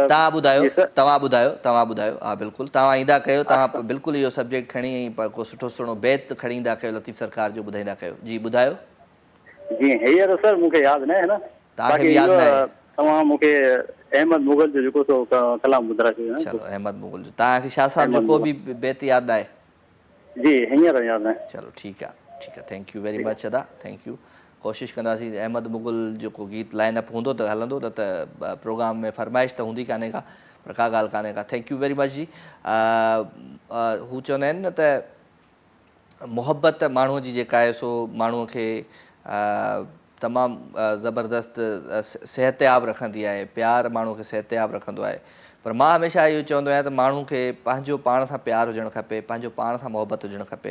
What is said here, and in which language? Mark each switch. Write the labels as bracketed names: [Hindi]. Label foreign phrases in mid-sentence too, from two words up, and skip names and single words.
[Sindhi] तव्हां ॿुधायो तव्हां ॿुधायो। हा बिल्कुलु, तव्हां ईंदा कयो, तव्हां बिल्कुलु इहो सब्जेक्ट खणी ऐं को सुठो सुहिणो बैत खणी ईंदा कयो, लतीफ़ सरकार जो ॿुधाईंदा कयो। जी ॿुधायो। जी हींअर सर मूंखे यादि न आहे न। तव्हांखे बि यादि न आहे? तव्हां मूंखे अहमद मुगल जो जेको सो कलाम ॿुधायो। चलो अहमद मुगल जो। तव्हांखे शाह साहिब जो को बि बैत यादि न आहे? जी हींअर यादि न आहे। चलो ठीकु आहे ठीकु आहे। [English] thank you very much ada, thank you. [Sindhi] कोशिशि कंदासीं अहमद मुगल जेको गीत [English] line up [Sindhi] हूंदो त हलंदो, न त प्रोग्राम में फरमाइश त हूंदी कान्हे का, पर का ॻाल्हि कान्हे का। [English] thank you very much ji. [Sindhi] हू चवंदा आहिनि न त मुहबत माण्हूअ जी जेका आहे सो माण्हूअ खे तमामु ज़बरदस्त सिहतयाब रखंदी आहे। प्यार माण्हूअ खे सिहतयाब रखंदो आहे। पर मां हमेशह इहो चवंदो आहियां त माण्हू खे पंहिंजो पाण सां प्यारु हुजणु खपे, पंहिंजो पाण सां मुहबत हुजणु खपे।